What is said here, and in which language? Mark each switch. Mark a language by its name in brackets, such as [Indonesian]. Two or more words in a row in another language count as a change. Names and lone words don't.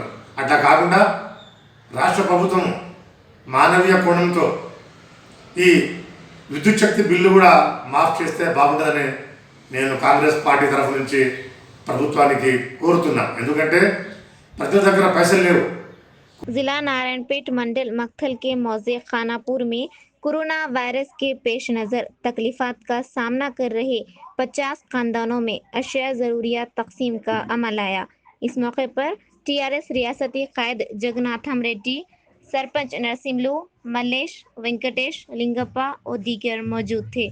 [Telugu] అట్లా కాకుండా రాష్ట్ర ప్రభుత్వం మానవీయ కోణంతో ఈ విద్యుత్ శక్తి బిల్లు కూడా మాఫ్ చేస్తే బాగుంటుందని నేను కాంగ్రెస్ పార్టీ తరఫు నుంచి ప్రభుత్వానికి కోరుతున్నా. ఎందుకంటే ప్రజల దగ్గర పైసలు లేవు. [Urdu] ضلع نارائن پیٹ منڈل مکتھل کے موضع خانہ پور میں کورونا وائرس کے پیش نظر تکلیفات کا سامنا کر رہے 50 خاندانوں میں اشیاء ضروریات تقسیم کا عمل آیا۔ اس موقع پر TRS ریاستی قائد جگناتھم ریڈی، سرپنچ نرسملو، ملیش وینکٹیش لنگپا اور دیگر موجود تھے۔